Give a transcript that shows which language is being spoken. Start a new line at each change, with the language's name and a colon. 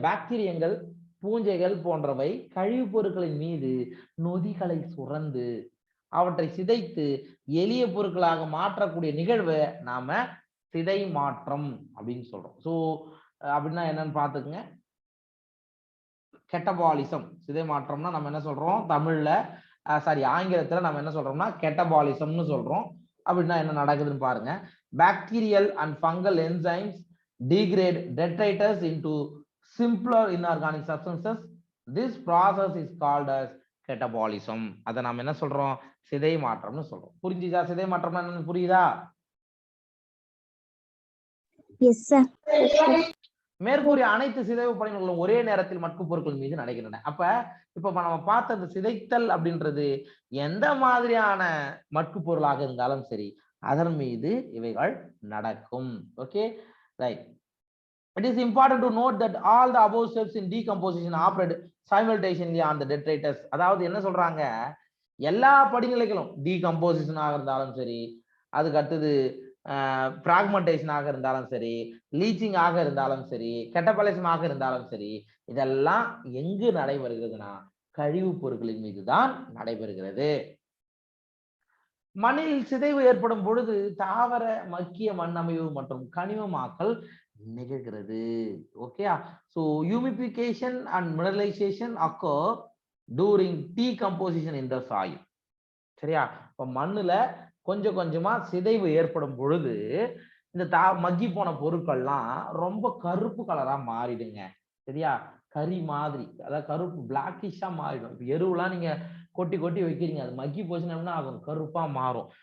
Tamil: பாக்டீரியங்கள், பூஞ்சைகள் போன்றவை கழிவுப் பொருட்களின் மீது நொதிகளை சுரந்து அவற்றை சிதைத்து எளிய பொருட்களாக மாற்றக்கூடிய நிகழ்வை நாம சிதை மாற்றம் அப்படின்னு சொல்றோம். ஸோ அப்படின்னா என்னன்னு பாத்துக்கங்க. கெட்டபாலிசம், சிதை மாற்றம்னா நம்ம என்ன சொல்றோம் தமிழ்ல, ஆங்கிலத்துல நம்ம என்ன சொல்றோம்னா கெட்டபாலிசம்னு சொல்றோம். அப்படின்னா என்ன நடக்குதுன்னு பாருங்க.
English: Bacterial and fungal enzymes degrade detritus into simpler inorganic substances. This process is called as catabolism.
Tamil: அத நாம என்ன சொல்றோம், சிதை மாற்றம்னு சொல்றோம். புரிஞ்சுதா? சிதை மாற்றம்னா என்னன்னு புரியுதா?
English: Yes sir.
Tamil: மேற்கூறிய அனைத்து சிதைவு பணிகளும் ஒரே நேரத்தில் மட்கு பொருட்கள் மீது நடக்கின்றன. அப்ப இப்ப நம்ம பார்த்த அந்த சிதைத்தல் அப்படின்றது எந்த மாதிரியான மட்கு பொருளாக இருந்தாலும் சரி அதன் மீது இவைகள் நடக்கும்.
English: Okay, right. It is important to note that all the above steps in decomposition operate simultaneously on the detritus.
Tamil: அதாவது என்ன சொல்றாங்க, எல்லா படிநிலைகளும் டீகம்போசிஷன் ஆக இருந்தாலும் சரி, அதுக்கு அடுத்தது பிராக்மெண்டேஷன் ஆக இருந்தாலும் சரி, லீச்சிங் ஆக இருந்தாலும் சரி, கெட்டபாலிசம் ஆக இருந்தாலும் சரி, இதெல்லாம் எங்கு நடைபெறுகிறதுனா கழிவுப் பொருட்களின் மீதுதான் நடைபெறுகிறது. மண்ணில் சிதைவு ஏற்படும் பொழுது தாவர மக்கிய மண் அமைவு மற்றும் கனிமமாக்கல் நிகழ்கிறது.
English: Okay, so humidification and mineralization occur during decomposition in the soil.
Tamil: சரியா? இப்ப மண்ணுல கொஞ்சம் கொஞ்சமா சிதைவு ஏற்படும் பொழுது இந்த மக்கி போன பொருட்கள்லாம் ரொம்ப கருப்பு கலரா மாறிடுங்க. சரியா? கறி மாதிரி, அதாவது கருப்பு பிளாக்கிஷா மாறிடும். இப்ப எருவுலாம் நீங்க கொட்டி கொட்டி வைக்கிறீங்க, அது மக்கி போச்சுன்னா ஆகும், கருப்பா மாறும்.